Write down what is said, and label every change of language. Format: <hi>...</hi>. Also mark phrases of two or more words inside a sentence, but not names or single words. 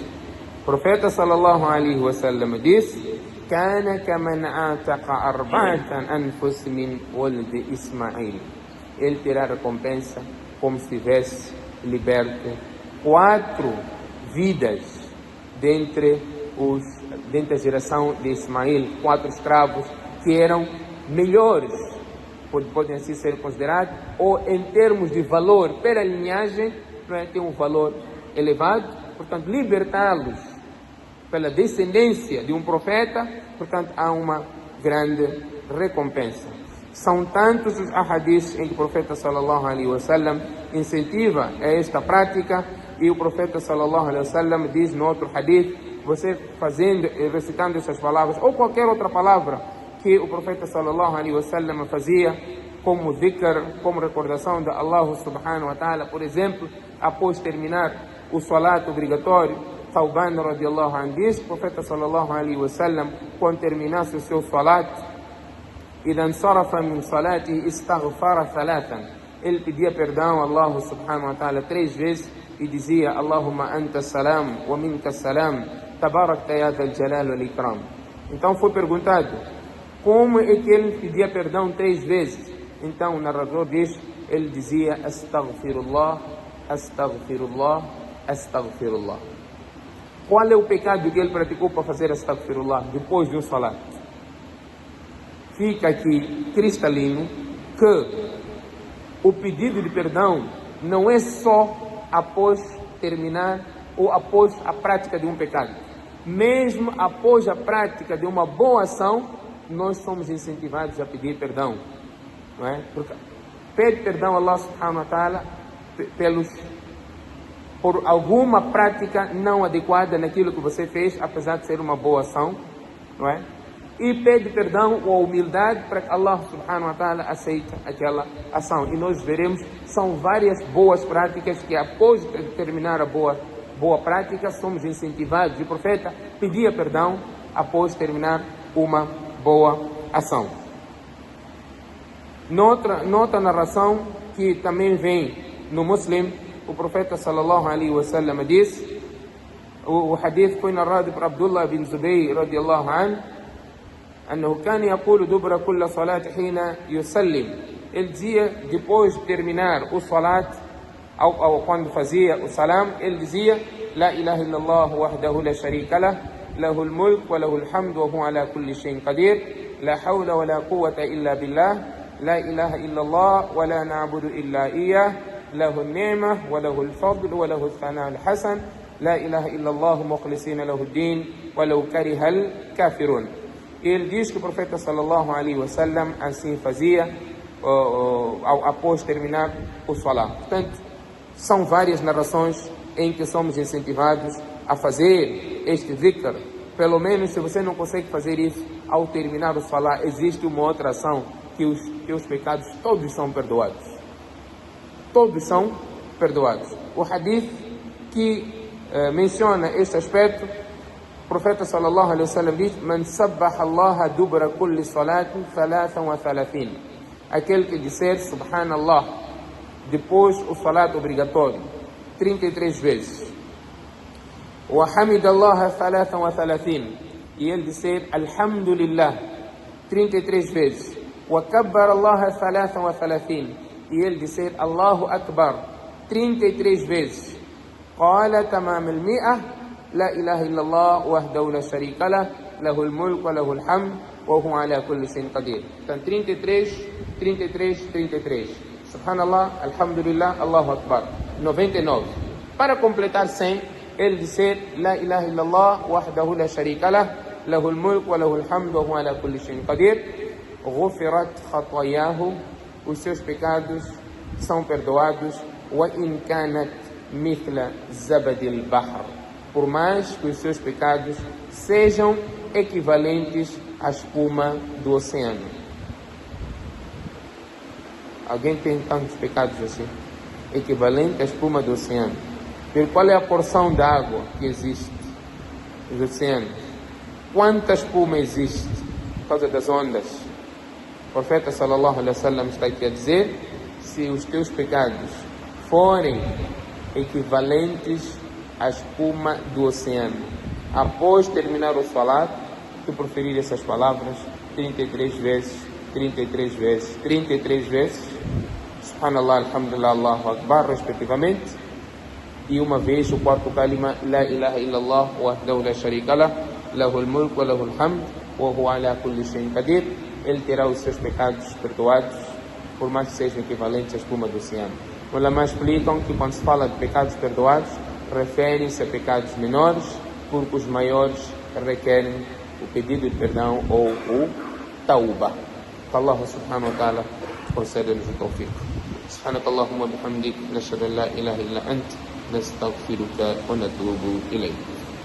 <pt>O profeta</pt> <ar>صلى الله عليه وسلم</ar> <pt>disse,</pt> <ar>كان كمن عاتق 4 أنفس من ولد إسماعيل.</ar> <pt>Ele terá recompensa como se tivesse liberto 4 vidas dentre a geração de Ismael, 4 escravos que eram melhores, podem assim ser considerados, ou em termos de valor pela linhagem, tem um valor elevado. Portanto, libertá-los pela descendência de um profeta, portanto, há uma grande recompensa. São tantos os ahadiths em que o profeta</pt> <ar>صلى الله عليه وسلم</ar> <pt>incentiva a esta prática, e o profeta sallallahu</pt> <ar>عليه وسلم</ar> <pt>diz no outro hadith, você fazendo e recitando essas palavras, ou qualquer outra palavra que o profeta</pt> <ar>صلى الله عليه وسلم</ar> <pt>fazia, como dhikr, como recordação de</pt> <ar>الله سبحانه وتعالى,</ar> <pt>por exemplo, após terminar o salat obrigatório, Thawban</pt> <ar>رضي الله عنه</ar> <pt>diz, o profeta</pt> <ar>صلى الله عليه وسلم,</ar> <pt>quando terminasse o seu salat,</pt> <ar>إذا انصرف من صلاته استغفر</ar> <pt>3. Ele pedia perdão a</pt> <ar>الله سبحانه وتعالى</ar> <pt>3 vezes e dizia,</pt> <ar>اللهم أنت السلام ومنك السلام تباركت يا ذا الجلال والإكرام.</ar> <pt>Então foi perguntado, como é que ele pedia perdão 3 vezes? Então o narrador diz, ele dizia,</pt> <ar>أستغفر الله أستغفر الله أستغفر الله.</ar> <pt>Qual é o pecado que ele praticou para fazer astaghfirullah depois de um salat? Fica aqui cristalino que o pedido de perdão não é só após terminar ou após a prática de um pecado. Mesmo após a prática de uma boa ação, nós somos incentivados a pedir perdão. Não é? Porque pede perdão a</pt> <ar>الله سبحانه وتعالى</ar> <pt>por alguma prática não adequada naquilo que você fez, apesar de ser uma boa ação, não é? E pede perdão ou humildade para que</pt> <ar>الله سبحانه وتعالى</ar> <pt>aceite aquela ação. E nós veremos, são várias boas práticas que após terminar a boa prática, somos incentivados. E o profeta pedia perdão após terminar uma boa ação. Noutra narração que também vem no Muslim, o profeta</pt> <ar>صلى الله عليه وسلم</ar> <pt>disse, o hadith foi narrado por Abdullah bin Zubayr</pt> <ar>رضي الله عنه, أنه كان يقول دبر كل صلاة حين يسلم.</ar> <pt>Ele dizia, depois de terminar o salat, ou quando fazia o salam, ele dizia:</pt> <ar>لا إله إلا الله وحده لا شريك له له الملك وله الحمد وهو على كل شيء قدير لا حول ولا قوة إلا بالله لا إله إلا الله ولا نعبد إلا إياه له النعمة وله الفضل وله الثناء الحسن لا إله إلا الله مخلصين له الدين ولو كره الكافرون.</ar> <pt>Ele diz que o profeta</pt> <ar>صلى الله عليه وسلم</ar> <pt>assim fazia após terminar o salat. Portanto, são várias narrações em que somos incentivados a fazer este dhikr. Pelo menos, se você não consegue fazer isso ao terminar o salat, existe uma outra ação que os pecados todos são perdoados. Todos são perdoados. O hadith que menciona este aspecto, o profeta</pt> <ar>صلى الله عليه وسلم</ar> <pt>diz:</pt> <ar>"من سبح الله دبر كل صلاة</ar> <pt>33." Aquele que disser subhanallah depois o salat obrigatório 33 vezes.</pt> <ar>وحمد الله 33.</ar> <pt>E ele disser alhamdulillah 33 vezes.</pt> <ar>وكبر الله 33.</ar> <pt>E ele disser Allahu Akbar 33 vezes.</pt> <ar>قال تمام المائة لا إله إلا الله وحده لا شريك له له الملك وله الحمد وهو على كل شيء قدير.</ar> <pt>Então 33.</pt> <ar>سبحان الله الحمد لله الله أكبر.</ar> <pt>99. Para completar 100, ele disser</pt> <ar>لا إله إلا الله وحده لا شريك له له الملك وله الحمد وهو على كل شيء قدير غفرت خطاياه.</ar> <pt>Os seus pecados são perdoados.</pt> <ar>وإن كانت مثل زبد البحر.</ar> <pt>Por mais que os seus pecados sejam equivalentes à espuma do oceano. Alguém tem tantos pecados assim? Equivalente à espuma do oceano. Qual é a porção de água que existe nos oceanos? Quanta espuma existe por causa das ondas? O profeta</pt> <ar>صلى الله عليه وسلم</ar> <pt>está aqui a dizer: se os teus pecados forem equivalentes a espuma do oceano. Após terminar o salat, tu proferir essas palavras 33 vezes,</pt> <ar>سبحان الله الحمد لله الله أكبر,</ar> <pt>respectivamente. E uma vez o quarto kalima,</pt> <ar>لا إله إلا الله وحده لا شريك له له الملك وله الحمد وهو على كل شيء قدير.</ar> <pt>Ele terá os seus pecados perdoados, por mais que sejam equivalentes à espuma do oceano. Os ulamás explicam que quando se fala de pecados perdoados, referem-se a pecados menores, porque os maiores requerem o pedido de perdão ou o tauba. Que</pt> <ar>الله سبحانه وتعالى</ar> <pt>conceda-nos o tawfiq.</pt> <ar>سبحانك اللهم وبحمدك نشهد أن لا إله إلا أنت نستغفرك ونتوب إليك.</ar>